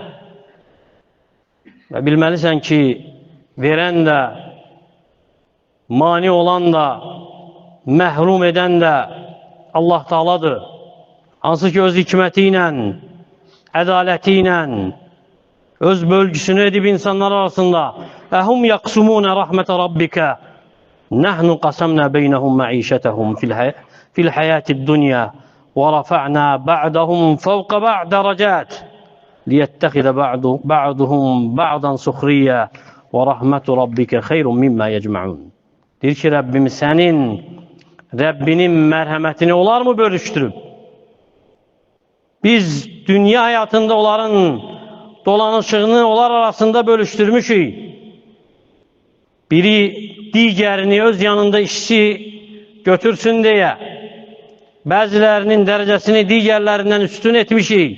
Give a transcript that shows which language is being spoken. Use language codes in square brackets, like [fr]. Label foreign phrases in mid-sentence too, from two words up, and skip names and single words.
[az] Və bilməlisən ki, verən də, mani olan da, məhrum edən də Allah Teala'dır. Hansı ki, öz hikməti ilə, ədaləti ilə öz bölgüsünü edib insanlar arasında. [ar] أهم يقسمون رحمت ربك نحن قسمنا بينهم معيشتهم في الحياة الدنيا ورفعنا بعضهم فوق بعض درجات ليتخذ بعضهم بعضا سخريا ورحمت ربك خير مما يجمعون. [az] Deyir ki, Rəbbinin mərhəmətini onlar mı bölüşdürüb? Biz dünya həyatında onların dolanışığını onlar arasında bölüşdürmüşük. Biri digərini öz yanında işçi götürsün deyə, bəzilərinin dərəcəsini digərlərindən üstün etmişik.